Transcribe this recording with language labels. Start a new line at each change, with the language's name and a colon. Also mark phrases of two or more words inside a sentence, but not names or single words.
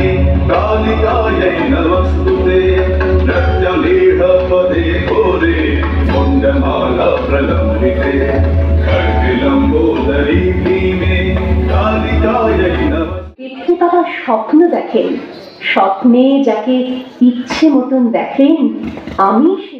Sanskrit: कालिकायै नमस्तुते नृत्यलीढपदे घोरे मुण्डमाला प्रलम्बिते खड्गलम्बोदरी भीमे कालिकायै
Bangla: দেখে বাবা স্বপ্ন দেখেন, স্বপ্নে যাকে ইচ্ছে মতন দেখেন, আমি